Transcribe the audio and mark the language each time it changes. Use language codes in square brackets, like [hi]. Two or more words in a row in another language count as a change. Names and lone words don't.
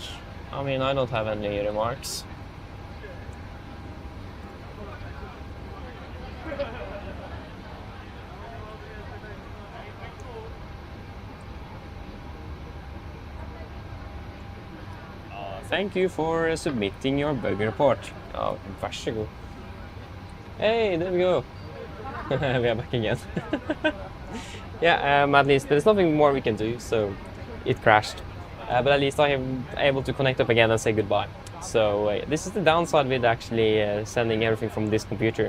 [en] I mean, I don't have any remarks. Thank you for submitting your bug report. Oh, [no] vær så god. [en] Hey, there we go. We are back again. Yeah, at least there's nothing more we can do, so it crashed. But at least I am able to connect up again and say goodbye. So this is the downside with actually sending everything from this computer.